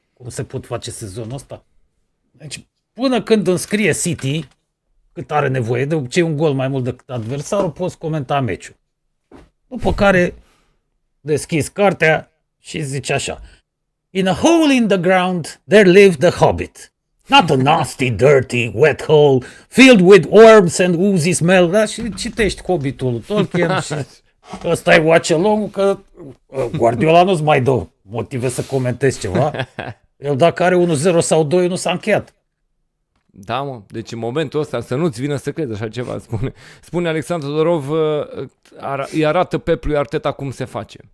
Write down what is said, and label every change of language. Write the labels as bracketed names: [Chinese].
[Romanian] Cum se pot face sezonul ăsta? Deci, până când înscrie City, cât are nevoie, de obicei un gol mai mult decât adversarul, poți comenta meciul. După care deschis cartea și zice așa: [English] In a hole in the ground there lived a hobbit. Not a nasty, dirty, wet hole filled with worms and oozy smell. [Romanian] Da? Și citești Hobbitul Tolkien și ăsta e watch-along, că Guardiola nu-ți mai dă motive să comentezi ceva. El dacă are 1-0 sau 2, nu s-a încheiat. Da, mă, deci în momentul ăsta să nu-ți vină să crezi așa ceva, spune Alexandru Todorov, îi arată Pep lui Arteta cum se face.